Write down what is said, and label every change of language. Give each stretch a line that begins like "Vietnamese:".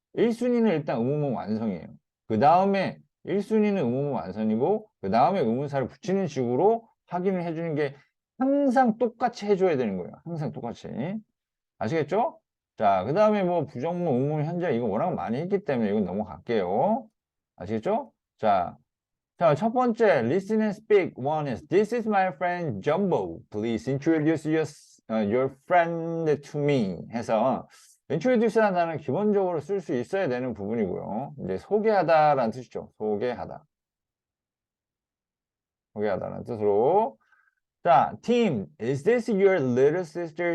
Korean: 1순위는 일단 의문문 완성이에요. 그 다음에 1순위는 의문문 완성이고 그 다음에 의문사를 붙이는 식으로 확인을 해주는 게 항상 똑같이 해줘야 되는 거예요. 항상 똑같이. 아시겠죠? 자, 그 다음에 뭐 부정문, 의문문, 현재 이거 워낙 많이 했기 때문에 이건 넘어갈게요. 아시겠죠? 자, 첫 번째,
English: listen and speak. One is, this is my friend Jumbo. Please introduce your friend to me.
Korean: 해서, introduce라는 단어는 기본적으로 쓸 수 있어야 되는 부분이고요. 이제 소개하다라는 뜻이죠. 소개하다라는 뜻으로.
English: 자, Tim, is this your little sister?